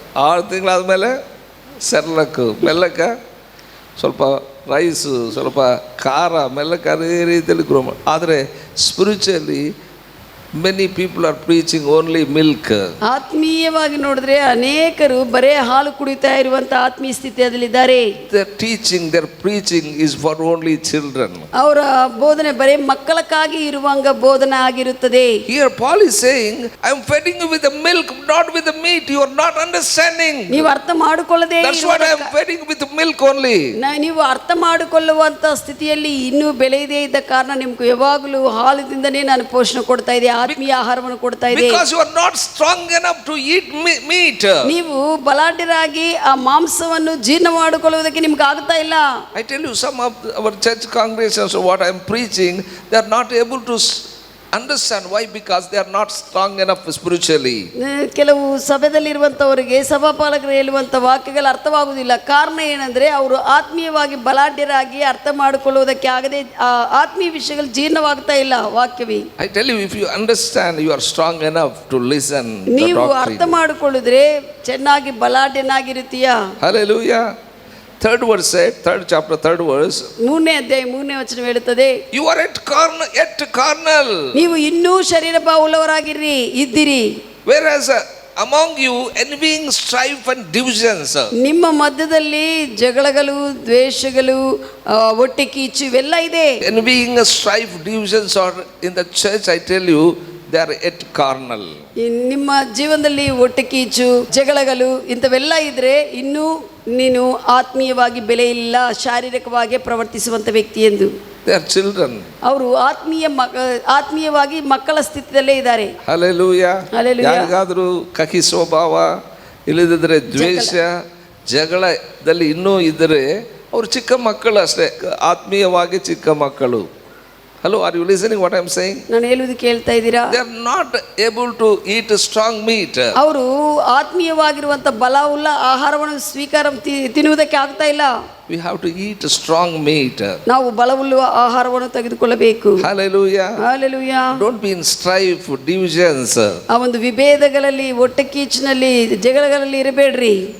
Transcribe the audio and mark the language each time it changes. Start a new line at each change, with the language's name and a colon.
Kannada: 6 ತಿಂಗಳಾದಮೇಲೆ ಸೆರ್ಲಕ್ಕು, ಮೆಲ್ಲಕ್ಕ ಸ್ವಲ್ಪ ರೈಸು, ಸ್ವಲ್ಪ ಖಾರ, ಮೆಲ್ಲಕ್ಕೆ ಅದೇ ರೀತಿಯಲ್ಲಿ ಗ್ರೋ ಮಾಡಿ.
English: ಆದರೆ spiritually many people are preaching only milk.
Kannada: ಆತ್ಮೀಯವಾಗಿ ನೋಡಿದ್ರೆ ಅನೇಕರು ಬರೇ ಹಾಲು ಕುಡಿತಾ ಇರುವಂತ ಆತ್ಮೀಯ ಸ್ಥಿತಿಯಲ್ಲಿದ್ದಾರೆ.
English: Their teaching, their preaching is for only children.
Kannada: ಅವರ ಬೋಧನೆ ಬರೇ ಮಕ್ಕಳಕ್ಕಾಗಿ ಇರುವಂಗ ಬೋಧನೆ ಆಗಿರುತ್ತದೆ.
English: Here Paul is saying, I am feeding you with the milk, not with the meat. You are not understanding.
Kannada: ನೀವು ಅರ್ಥ ಮಾಡಿಕೊಳ್ಳದೆ
English: That's what I am feeding with milk only.
Kannada: ನೀವು ಅರ್ಥ ಮಾಡಿಕೊಳ್ಳುವಂತ ಸ್ಥಿತಿಯಲ್ಲಿ ಇನ್ನೂ ಬೆಳೆಯದೇ ಇದ್ದ ಕಾರಣ ನಿಮ್ಗೆ ಯಾವಾಗಲೂ ಹಾಲಿನಿಂದನೇ ನಾನು ಪೋಷಣೆ ಕೊಡ್ತಾ ಇದ್ದೆ, ಆತ್ಮೀಯ ಆಹಾರವನ್ನು ಕೊಡ್ತಾ ಇದೆ.
English: Because you are not strong enough to eat meat.
Kannada: ನೀವು ಬಲಾಢ್ಯರಾಗಿ ಆ ಮಾಂಸವನ್ನು ಜೀರ್ಣ ಮಾಡಿಕೊಳ್ಳುವುದಕ್ಕೆ ನಿಮ್ಗೆ ಆಗ್ತಾ ಇಲ್ಲ.
English: I tell you, some of our church congregations, what I am preaching, they are not able to understand. Why? Because they are not strong enough spiritually.
Kannada: ಕೆಲವು ಸಭೆಯಲ್ಲಿರುವಂಥವರಿಗೆ ಸಭಾಪಾಲಕರು ಹೇಳುವಂಥ ವಾಕ್ಯಗಳು ಅರ್ಥವಾಗುವುದಿಲ್ಲ. ಕಾರಣ ಏನಂದರೆ ಅವರು ಆತ್ಮೀಯವಾಗಿ ಬಲಾಢ್ಯರಾಗಿ ಅರ್ಥ ಮಾಡಿಕೊಳ್ಳುವುದಕ್ಕೆ ಆಗದೆ ಆತ್ಮೀಯ ವಿಷಯಗಳು ಜೀರ್ಣವಾಗ್ತಾ ಇಲ್ಲ ವಾಕ್ಯವೇ.
English: I tell you, if you understand, you are strong enough to listen the
Kannada: ನೀವು
English: doctrine.
Kannada: ಅರ್ಥ ಮಾಡಿಕೊಳ್ಳಿದ್ರೆ ಚೆನ್ನಾಗಿ ಬಲಾಢ್ಯನಾಗಿರುತ್ತೀಯಾ.
English: Hallelujah. Third verse said, third chapter, third verse.
Kannada: 3ನೇ ಅಧ್ಯಾಯ 3ನೇ ವಚನ ಹೇಳುತ್ತದೆ,
English: You are yet carnal.
Kannada: ನೀವು ಇನ್ನೂ ಶರೀರ ಭಾವವುಳ್ಳವರಾಗಿರ್ರಿ ಇದ್ದಿರಿ.
English: Whereas among you envying, strife and divisions.
Kannada: ನಿಮ್ಮ ಮಧ್ಯದಲ್ಲಿ ಜಗಳಗಳು, ದ್ವೇಷಗಳು, ಹೊಟ್ಟೆ ಕೀಚು ಇವೆಲ್ಲ ಇದೆ.
English: Envying, strife, divisions are in the church. I tell you, they are yet carnal.
Kannada: ನಿಮ್ಮ ಜೀವನದಲ್ಲಿ ಹೊಟ್ಟೆ ಕೀಚು, ಜಗಳಗಳು ಇಂಥವೆಲ್ಲ ಇದ್ರೆ ಇನ್ನೂ ನೀನು ಆತ್ಮೀಯವಾಗಿ ಬೆಲೆ ಇಲ್ಲ, ಶಾರೀರಿಕವಾಗಿ ಪ್ರವರ್ತಿಸುವಂಥ ವ್ಯಕ್ತಿ ಎಂದು.
English: They are children.
Kannada: ಅವರು ಆತ್ಮೀಯವಾಗಿ ಮಕ್ಕಳ ಸ್ಥಿತಿಯಲ್ಲೇ ಇದ್ದಾರೆ.
English: Hallelujah. Hallelujah.
Kannada: ಯಾರಿಗಾದರೂ ಕಹಿ ಸ್ವಭಾವ ಇಲ್ಲದಿದ್ದರೆ ದ್ವೇಷ, ಜಗಳದಲ್ಲಿ ಇನ್ನೂ ಇದ್ದರೆ ಅವರು ಚಿಕ್ಕ ಮಕ್ಕಳು ಅಷ್ಟೇ, ಆತ್ಮೀಯವಾಗಿ ಚಿಕ್ಕ ಮಕ್ಕಳು.
English: Hello, are you listening what I am saying?
Kannada: ನಾನು ಹೇಳುವುದು ಕೇಳ್ತಾ ಇದ್ದೀರಾ?
English: They are not able to eat strong meat.
Kannada: ಅವರು ಆತ್ಮೀಯವಾಗಿರುವಂಥ ಬಲವುಳ್ಳ ಆಹಾರವನ್ನು ತಿನ್ನುವುದಕ್ಕೆ ಆಗ್ತಾ ಇಲ್ಲ.
English: We have to eat strong meat.
Kannada: ನಾವು ಬಲವುಳ್ಳ ಆಹಾರವನ್ನು ತೆಗೆದುಕೊಳ್ಳಬೇಕು.
English: Hallelujah. Hallelujah. Don't be in strife, divisions.
Kannada: ಆ ಒಂದು ವಿಭೇದಗಳಲ್ಲಿ, ಹೊಟ್ಟೆ ಕೀಚಿನಲ್ಲಿ, ಜಗಳಗಳಲ್ಲಿ ಇರಬೇಡ್ರಿ.